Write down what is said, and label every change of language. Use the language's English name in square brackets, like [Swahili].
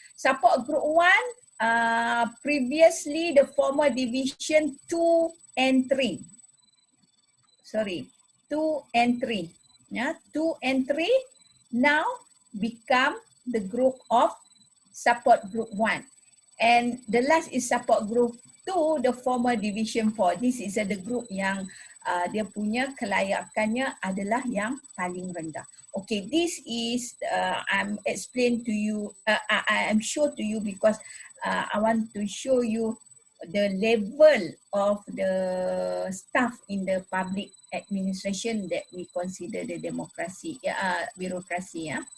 [English] Support group 1, previously the former division 2 and 3. Sorry, 2 and 3. 2 and 3 now become the group of support group 1. And the last is support group 2, the former division 4. This is the group [Malay] yang dia punya kelayakannya adalah yang paling rendah. [English] Okay, this is I'm explain to you, I'm show to you because I want to show you the level of the staff in the public administration that we consider the democracy, bureaucracy.